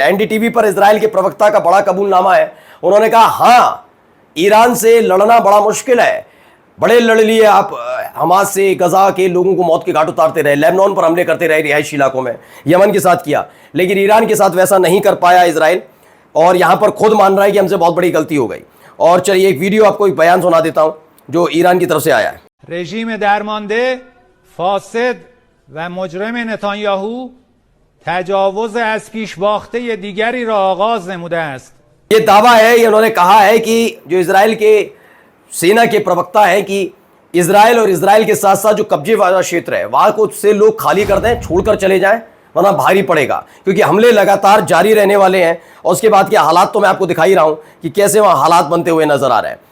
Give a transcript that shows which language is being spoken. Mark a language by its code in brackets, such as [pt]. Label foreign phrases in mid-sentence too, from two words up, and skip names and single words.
[hi] एनडीटीवी पर इजराइल के प्रवक्ता का बड़ा कबूलनामा है, उन्होंने कहा हाँ ईरान से लड़ना बड़ा मुश्किल है, बड़े लड़ लिए आप हमास से, गजा के लोगों को मौत के घाट उतारते रहे, लेबनान पर हमले करते रहे रिहायशी इलाकों में, यमन के साथ किया, लेकिन ईरान के साथ वैसा नहीं कर पाया इजराइल, और यहां पर खुद मान रहा है कि हमसे बहुत बड़ी गलती हो गई। और चलिए एक वीडियो आपको एक बयान सुना देता हूं जो ईरान की तरफ से आया है। [fa] رژیم درمانده فاسد و مجرم نتانیاهو تجاوز از پیش باخته دیگری را آغاز نموده است. [hi] ये दावा है, ये उन्होंने कहा है कि जो इजराइल के सेना के प्रवक्ता हैं कि इजराइल और इजराइल के साथ साथ जो कब्जे वाला क्षेत्र है वहां को से लोग खाली कर दें, छोड़कर चले जाएं, वरना भारी पड़ेगा, क्योंकि हमले लगातार जारी रहने वाले हैं। और उसके बाद के हालात तो मैं आपको दिखा ही रहा हूं कि कैसे वहां हालात बनते हुए नजर आ रहे हैं।